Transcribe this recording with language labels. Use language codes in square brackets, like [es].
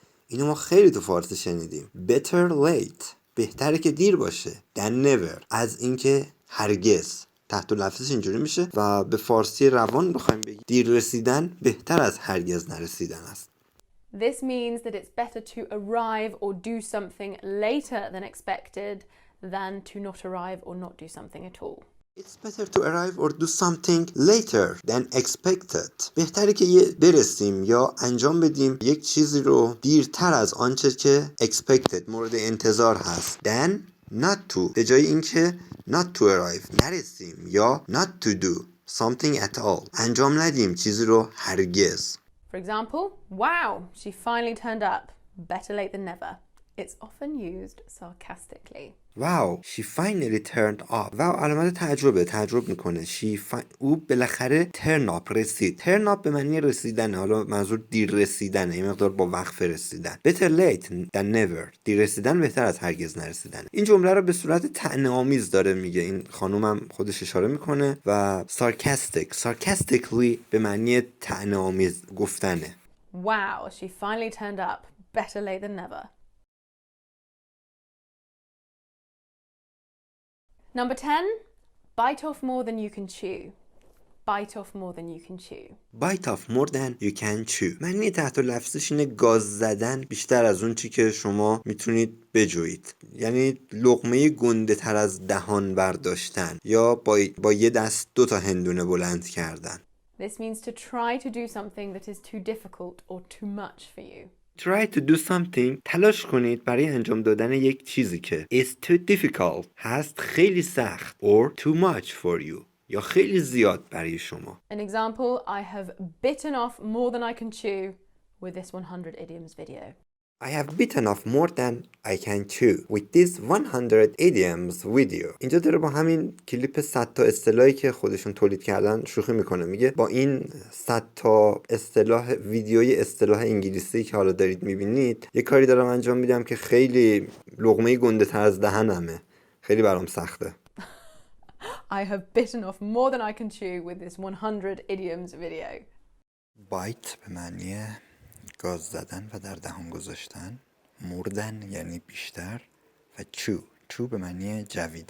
[fa] اینو ما خیلی تو فارسی شنیدیم. [en] Better late. [fa] بهتره که دیر باشه. [en] Than never. [fa] از اینکه هرگز. تحت لفظش اینجوری میشه و به فارسی روان بخوایم بگیم دیر رسیدن بهتر از هرگز نرسیدن است. [en] This means that it's better to arrive or do something later than expected than to not arrive or not do something at all. It's better to arrive or do something later than expected. [fa] بهتره که برسیم یا انجام بدیم یک چیزی رو دیرتر از آنچه که expected مورد انتظار هست than not to. به جای اینکه [en] not to arrive [fa] نرسیم یا [en] not to do something at all [fa] انجام ندیم چیزی رو هرگز. [en] For example, wow, she finally turned up. Better late than never. It's often used sarcastically. Wow, she finally turned up. [fa] Wow علامت تعجب میکنه. او بالاخره turn up رسید. turn up به معنی رسیدنه. حالا منظور دیر رسیدنه. این مقدار با وقت رسیدن. [en] Better late than never. [fa] دیر رسیدن بهتر از هرگز نرسیدن. این جمله رو به صورت طعنه‌آمیز داره میگه. این خانومم خودش اشاره میکنه و sarcastically به معنی طعنه‌آمیز گفتنه. [en] Wow, she finally turned up. Better late than never. Number 10, bite off more than you can chew. Bite off more than you can chew. Bite off more than you can chew. [fa] معنی تحت لفظش اینه گاز زدن بیشتر از اون چی که شما میتونید بجویید. یعنی لقمه گنده تر از دهان برداشتن یا با یه دست 2 تا هندونه بلند کردن. [en] This means to try to do something that is too difficult or too much for you. Try to do something. [fa] tلاش کنید برای انجام دادن یک چیزی که [en] is too difficult [fa] هست خیلی سخت [en] or too much for you [fa] یا خیلی زیاد برای شما. [en] An example, I have bitten off more than I can chew with this 100 idioms video. I have bitten off more than I can chew with this 100 idioms video. [fa] اینجا داره با همین کلیپ 100 تا اصطلاحی که خودشون تولید کردن شوخی میکنه. میگه با این 100 تا اصطلاح ویدیوی اصطلاح انگلیسی که حالا دارید میبینید یه کاری دارم انجام میدم که خیلی لقمه گنده تر از دهنمه. خیلی برام سخته. [en] I have bitten off more than I can chew with this 100 idioms video. [fa] Bite به معنی گاز زدن و در دهان گذاشتن. مردن یعنی بیشتر و chew به معنی جویدن.